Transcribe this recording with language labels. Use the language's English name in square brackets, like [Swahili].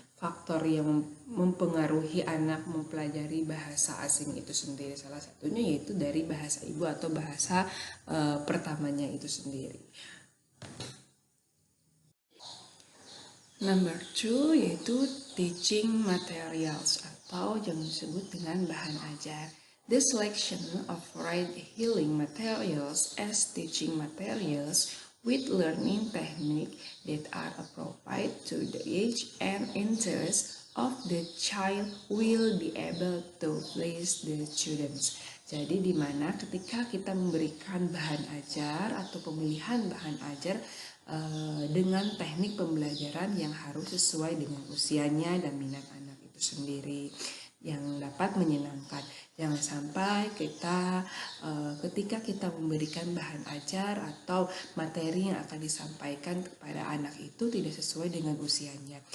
[Indonesian] faktor yang mempengaruhi anak mempelajari bahasa asing itu sendiri. Salah satunya yaitu dari bahasa ibu atau bahasa pertamanya itu sendiri. [English] Number 2 [Indonesian] yaitu teaching materials atau yang disebut dengan bahan ajar. [English] The selection of right healing materials as teaching materials with learning technique that are appropriate to the age and interest of the child will be able to please the students. [Indonesian] Jadi di mana ketika kita memberikan bahan ajar atau pemilihan bahan ajar dengan teknik pembelajaran yang harus sesuai dengan usianya dan minat anak itu sendiri yang dapat menyenangkan. Jangan sampai kita ketika kita memberikan bahan ajar atau materi yang akan disampaikan kepada anak itu tidak sesuai dengan usianya.